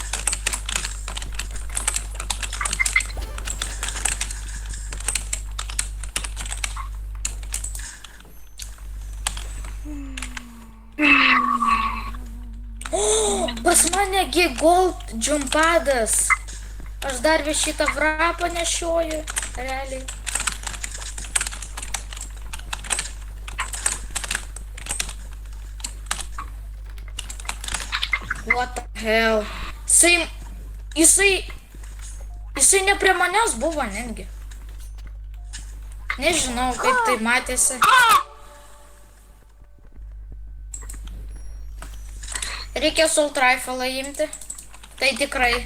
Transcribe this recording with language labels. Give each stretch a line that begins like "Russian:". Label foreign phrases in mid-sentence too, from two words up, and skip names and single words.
Lithuanian: Pas mane gi gold džumpadas. Aš dar vis šitą vrapą nešioju, realiai.
English: What the hell?
Lithuanian: Jisai ne prie manęs buvo netgi. Nežinau, kaip tai matėsi. Reikia
English: assault rifle
Lithuanian: imti. Tai tikrai.